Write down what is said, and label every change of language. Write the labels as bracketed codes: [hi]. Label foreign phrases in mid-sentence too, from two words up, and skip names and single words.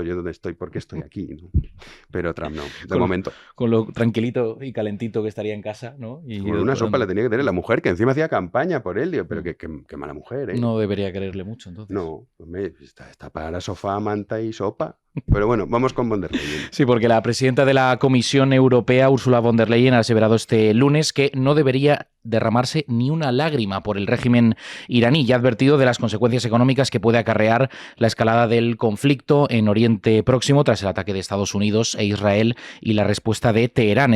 [es] ¿Yo dónde estoy? ¿Por qué estoy aquí? ¿No? Pero Trump no, de Con- momento. Con lo tranquilito y calentito que estaría en casa, ¿no? Y Con una sopa le tenía que tener la mujer, que encima hacía campaña por él. Digo, pero qué mala mujer, ¿eh? No debería quererle mucho, entonces. No, hombre, está para sofá, manta y sopa. Pero bueno, vamos con von der Leyen. Sí, porque la presidenta de la Comisión Europea, Ursula von der Leyen, ha aseverado este lunes que no debería derramarse ni una lágrima por el régimen iraní y ha advertido de las consecuencias económicas que puede acarrear la escalada del conflicto en Oriente Próximo tras el ataque de Estados Unidos e Israel y la respuesta de Teherán.